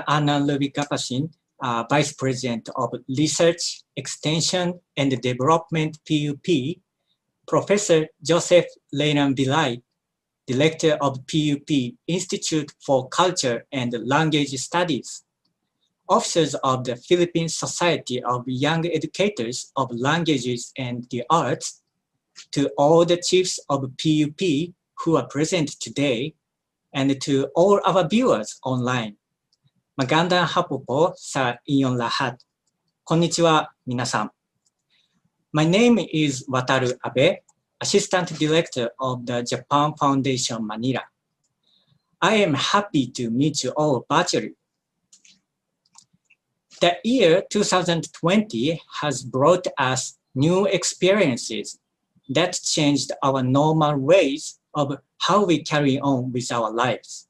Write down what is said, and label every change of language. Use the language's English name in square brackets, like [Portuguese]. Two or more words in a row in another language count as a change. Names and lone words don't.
[English] Anna Lubik-Kapashin, Vice President of Research, Extension, and Development, PUP, Professor Joseph Leinan Vilay, Director of PUP Institute for Culture and Language Studies, officers of the Philippine Society of Young Educators of Languages and the Arts, to all the chiefs of PUP who are present today, and to all our viewers online. [Filipino] Magandang hapon po sa inyong lahat. [Japanese] こんにちは、皆さん. [English] My name is Wataru Abe, Assistant Director of the Japan Foundation Manila. I am happy to meet you all virtually. The year 2020 has brought us new experiences that changed our normal ways of how we carry on with our lives.